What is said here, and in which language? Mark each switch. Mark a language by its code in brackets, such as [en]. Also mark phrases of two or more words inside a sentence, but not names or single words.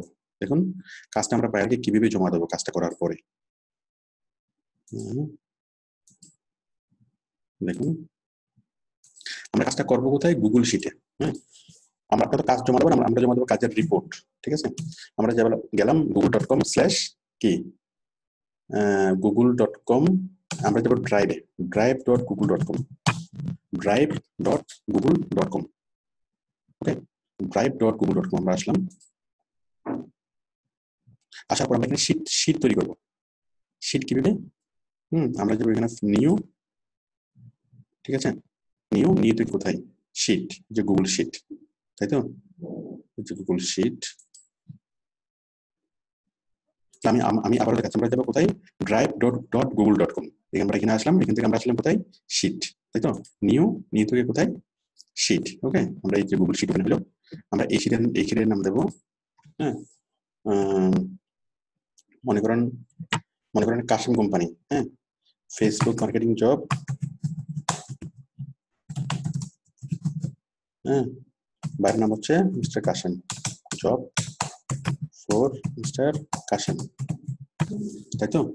[bn] দেখুন, কাজটা আমরা বায়ারকে কিভাবে জমা দেবো কাজটা করার পরে। দেখুন, আমরা কাজটা করবো কোথায়, গুগল শিটে। হ্যাঁ, আমরা তো কাজ জমা দেবো, আমরা জমা দেবো কাজের রিপোর্ট। ঠিক আছে, আমরা গেলাম google.com/ কি google.com, আমরা যাবো drive.google.com, drive.google.com। ওকে, drive.google.com আমরা আসলাম। আসার পর আমরা এখানে শীট তৈরি করবো। শীট কিভাবে, আমরা যাবো এখানে নিউ। ঠিক আছে, নিউ তুই কোথায়, শীট, যে গুগল শীট, তাই তো? গুগল শীট। আমি আবার দেখাচ্ছি, আমরা যাবো কোথায়, drive.google.com। আমরা এখানে আসলাম, এখান থেকে আমরা আসলাম কোথায়, শীট, তাই তো? নিউ থেকে কোথায়, শীট। ওকে, আমরা এই যে গুগল শীট ওপেন হলো, আমরা এই শীটের নাম দেবো, হ্যাঁ, মনে করেন কাশিম কোম্পানি, হ্যাঁ, [en] Facebook marketing job, [bn] হ্যাঁ, বাইরের নাম হচ্ছে মিস্টার কাশিম, [en] job for Mister Kashim, [bn] তাই তো?